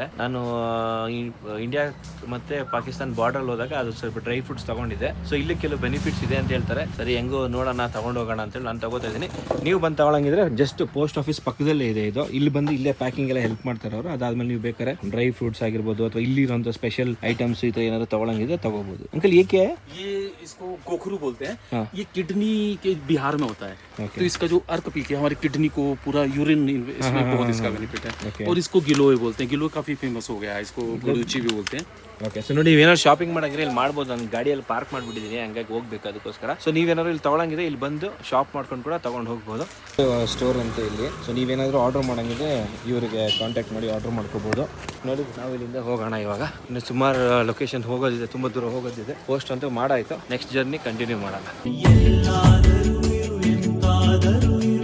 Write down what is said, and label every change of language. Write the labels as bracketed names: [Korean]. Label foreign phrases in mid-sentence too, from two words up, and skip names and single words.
[Kannada] ನಾನು ಇಂಡಿಯಾ ಮತ್ತೆ ಪಾಕಿಸ್ತಾನ ಬಾರ್ಡರ್ ಹೋದಾಗ ಅದು ಸ್ವಲ್ಪ [English] dry fruits [Kannada] ತಗೊಂಡಿದ್ದೆ. ಸೊ ಇಲ್ಲಿ ಕೆಲವು ಬೆನಿಫಿಟ್ಸ್ ಇದೆ ಅಂತ ಹೇಳ್ತಾರೆ. ಸರಿ ಹೆಂಗೋ ನೋಡೋಣ, ತಗೊಂಡು ಹೋಗೋಣ ಅಂತೇಳಿ ನಾನು ತಗೋತಾ ಇದ್ದೀನಿ. ನೀವು ಬಂದು ತಗೊಳಂಗಿದ್ರೆ [English] just post office [Kannada] ಪಕ್ಕದಲ್ಲೇ ಇದೆ ಇದು. ಇಲ್ಲಿ ಬಂದು ಇಲ್ಲೇ ಪ್ಯಾಕಿಂಗ್ ಎಲ್ಲ ಹೆಲ್ಪ್ ಮಾಡ್ತಾರೆ ಅವರು. ಅದಾದ್ಮೇಲೆ ನೀವು ಬೇಕಾದ್ರೆ [English] dry fruits [Kannada] ಆಗಿರ್ಬೋದು ಅಥವಾ ಇಲ್ಲಿ ಇರೋಂಥ [English] special items [Kannada] ಈ ಥರ ಏನಾದ್ರು ತಗೊಳಂಗಿದ್ರೆ ತಗೋಬಹುದು. ಅಂಕಲ್ ಏಕೆ [Hindi] ये इसको गोखरू बोलते हैं. ये किडनी के बिहार में होता है. तो इसका जो अर्क पी के हमारी किडनी को पूरा यूरिन इसमें बहुत इसका बेनिफिट है. और इसको गिलोय बोलते हैं. गिलोय काफी फेमस हो गया है. इसको गुड़ुची भी बोलते हैं. [Kannada] ಓಕೆ. ಸೊ ನೋಡಿ, ನೀವೇನಾದ್ರು ಶಾಪಿಂಗ್ ಮಾಡಂಗಿದ್ರೆ ಇಲ್ಲಿ ಮಾಡ್ಬೋದು. ನಾನು ಗಾಡಿಯಲ್ಲಿ ಪಾರ್ಕ್ ಮಾಡಿಬಿಟ್ಟಿದ್ದೀನಿ, ಹಂಗಾಗಿ ಹೋಗ್ಬೇಕು ಅದಕ್ಕೋಸ್ಕರ. ಸೊ ನೀವೇನಾದ್ರು ಇಲ್ಲಿ ತಗೊಳಂಗಿದ್ರೆ ಇಲ್ಲಿ ಬಂದು ಶಾಪ್ ಮಾಡ್ಕೊಂಡು ಕೂಡ ತಗೊಂಡು ಹೋಗ್ಬೋದು. ಸ್ಟೋರ್ ಅಂತ ಇಲ್ಲಿ. ಸೊ ನೀವೇನಾದರೂ ಆರ್ಡರ್ ಮಾಡಂಗಿದ್ರೆ ಇವರಿಗೆ ಕಾಂಟ್ಯಾಕ್ಟ್ ಮಾಡಿ ಆರ್ಡರ್ ಮಾಡ್ಕೋಬೋದು. ನೋಡಿ, ನಾವು ಇಲ್ಲಿಂದ ಹೋಗೋಣ ಇವಾಗ. ಇನ್ನು ಸುಮಾರು ಲೊಕೇಶನ್ ಹೋಗೋದಿದೆ, ತುಂಬ ದೂರ ಹೋಗೋದಿದೆ. ಪೋಸ್ಟ್ ಅಂತೂ ಮಾಡಾಯ್ತು, [English] next journey continue [Kannada] ಮಾಡೋಣ.